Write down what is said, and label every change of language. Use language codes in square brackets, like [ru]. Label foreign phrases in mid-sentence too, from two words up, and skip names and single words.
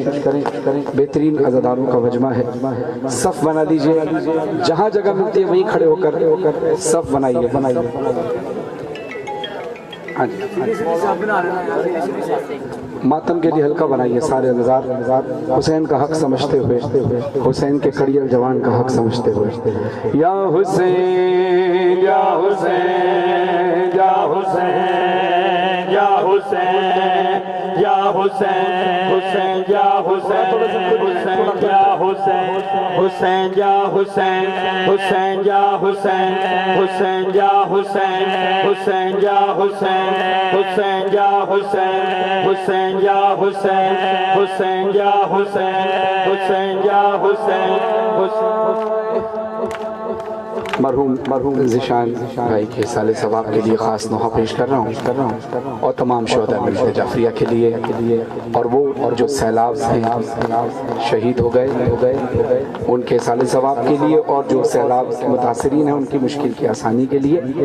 [ur] بہترین عزاداروں کا وجمع ہے. صف بنا لیجئے، جہاں جگہ ملتی ہے وہیں کھڑے ہو کر صف بنائیے. ماتم کے لیے حلقہ بنائیے سارے عزیزار، حسین کا حق سمجھتے ہوئے، حسین کے کڑیل جوان کا حق سمجھتے ہوئے. یا حسین یا حسین یا حسین یا حسین یا حسین حسین یا حسین حسین یا حسین حسین یا حسین حسین یا حسین حسین یا حسین حسین یا حسین حسین یا حسین حسین یا حسین حسین یا حسین حسین یا حسین. مرحوم ذیشان بھائی کے سال ثواب کے لیے خاص نوحہ پیش کر رہا ہوں اور تمام شہداء ملت جعفریہ کے لیے اور وہ جو سیلاب ہیں شہید ہو گئے ان کے سال ثواب کے لیے اور جو سیلاب کے متاثرین ہیں ان کی مشکل کی آسانی کے لیے.